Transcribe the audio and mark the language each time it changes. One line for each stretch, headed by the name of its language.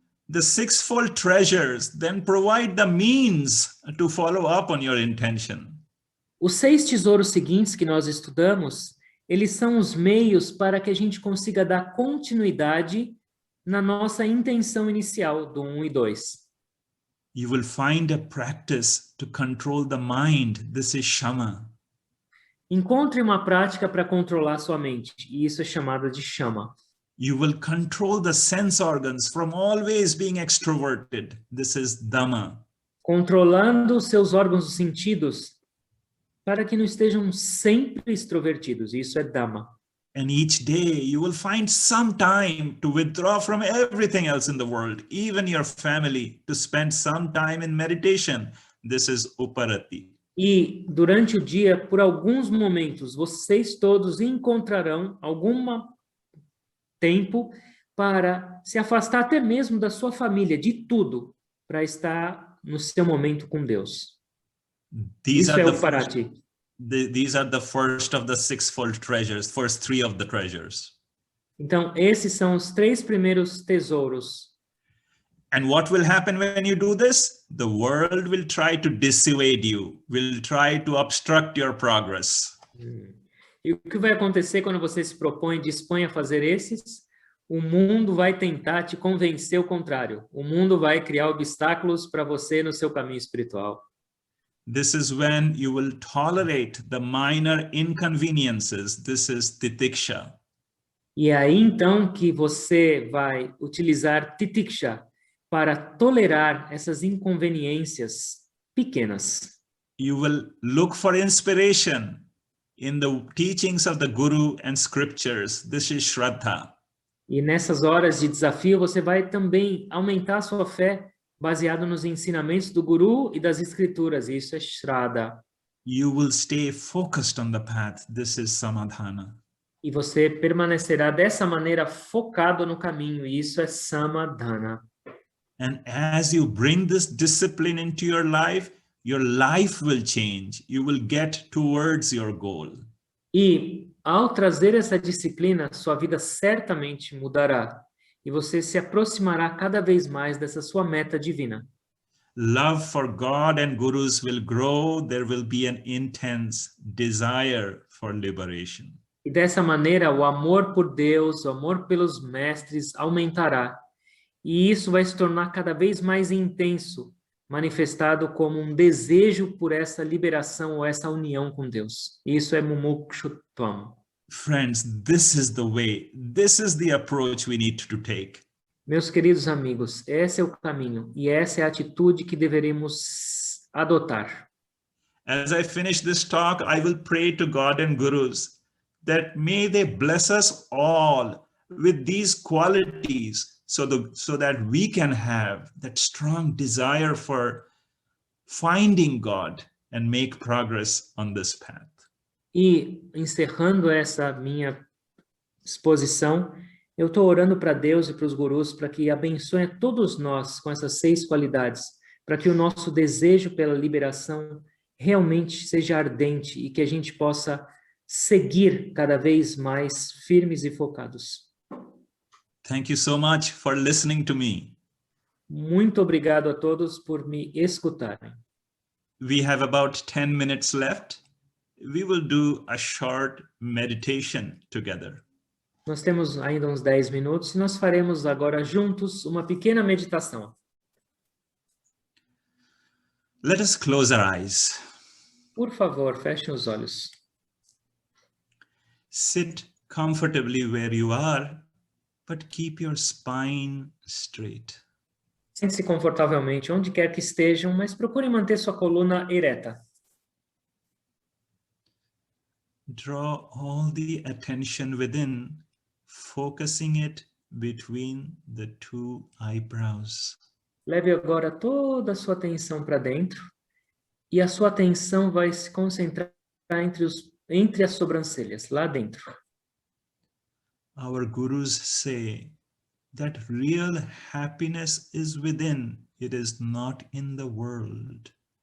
English: The sixfold treasures then provide the means to follow up on your intention.
Portuguese: Os 6 tesouros seguintes que nós estudamos, eles são os meios para que a gente consiga dar continuidade na nossa intenção inicial do 1 e 2.
English: You will find a practice to control the mind. This is shama.
Portuguese: Encontre uma prática para controlar sua mente, e isso é chamado de chama.
English: You will control the sense organs from always being extroverted. This is dhamma.
Portuguese: Controlando os seus órgãos dos sentidos para que não estejam sempre extrovertidos. Isso é Dhamma.
English: And each day you will find some time to withdraw from everything else in the world, even your family, to spend some time in meditation. This is uparati.
Portuguese: E durante o dia, por alguns momentos, vocês todos encontrarão algum tempo para se afastar até mesmo da sua família, de tudo, para estar no seu momento com Deus.
English: These
Portuguese: Isso
English: are
Portuguese: é
English: the
Portuguese: o Parati.
English: These are the first of the sixfold treasures, first 3 of the treasures.
Portuguese: Então, esses são os 3 primeiros tesouros.
English: And what will happen when you do this? The world will try to dissuade you, will try to obstruct your progress.
Portuguese: E o que vai acontecer quando você se propõe, dispõe a fazer esses? O mundo vai tentar te convencer o contrário. O mundo vai criar obstáculos para você no seu caminho espiritual.
English: This is when you will tolerate the minor inconveniences. This is titiksha.
Portuguese: E é aí então que você vai utilizar titiksha para tolerar essas inconveniências pequenas.
English: You will look for inspiration in the teachings of the Guru and scriptures. This is Shraddha.
Portuguese: E nessas horas de desafio você vai também aumentar a sua fé baseado nos ensinamentos do Guru e das escrituras. Isso é Shraddha.
English: You will stay focused on the path. This is Samadhana.
Portuguese: E você permanecerá dessa maneira focado no caminho. Isso é Samadhana.
English: And as you bring this discipline into your life will change. You will get towards your goal.
Portuguese: E ao trazer essa disciplina, sua vida certamente mudará. E você se aproximará cada vez mais dessa sua meta divina.
English: Love for God and gurus will grow. There will be an intense desire for liberation.
Portuguese: E dessa maneira, o amor por Deus, o amor pelos mestres aumentará. E isso vai se tornar cada vez mais intenso, manifestado como um desejo por essa liberação ou essa união com Deus. Isso é mumukshutvam.
English: Friends, this is the way. This is the approach we need to take.
Portuguese: Meus queridos amigos, esse é o caminho e essa é a atitude que deveremos adotar.
English: As I finish this talk, I will pray to God and gurus that may they bless us all with these qualities so that we can have that strong desire for finding God and make progress on this path.
Portuguese: E encerrando essa minha exposição, eu estou orando para Deus e para os gurus para que abençoe a todos nós com essas 6 qualidades, para que o nosso desejo pela liberação realmente seja ardente e que a gente possa seguir cada vez mais firmes e focados.
English: Thank you so much for listening to me.
Portuguese: Muito obrigado a todos por me escutarem.
English: We have about 10 minutes left. We will do a short meditation together.
Portuguese: Nós temos ainda uns 10 minutos e nós faremos agora juntos uma pequena meditação.
English: Let us close our eyes.
Portuguese: por favor, fechem os olhos.
English: Sit comfortably where you are, but keep your spine straight.
Portuguese: Sente-se confortavelmente onde quer que estejam, mas procurem manter sua coluna ereta.
English: Draw all the attention within, focusing it between the two eyebrows.
Portuguese: Leve agora toda a sua atenção para dentro e a sua atenção vai se concentrar entre as sobrancelhas, lá dentro.
English: Our gurus say that real happiness is within, it is not in the world.